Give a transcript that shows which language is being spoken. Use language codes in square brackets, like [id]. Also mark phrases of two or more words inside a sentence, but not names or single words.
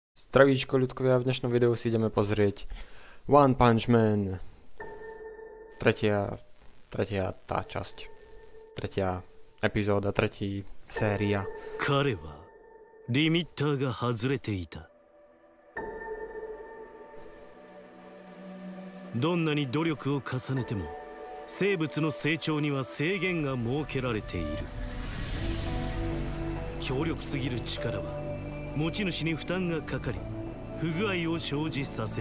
[sk] Zdravíčko ľudkovia, v dnešnom videu si ideme pozrieť One Punch Man. Tretia tá časť. Tretia epizóda, tretí séria. [ja] 彼はリミッターが外れていた。どんなに努力を重ねても生物の成長には制限が設けられている。強力すぎる力は持ち主に負担がかかり不具合を生じさせる。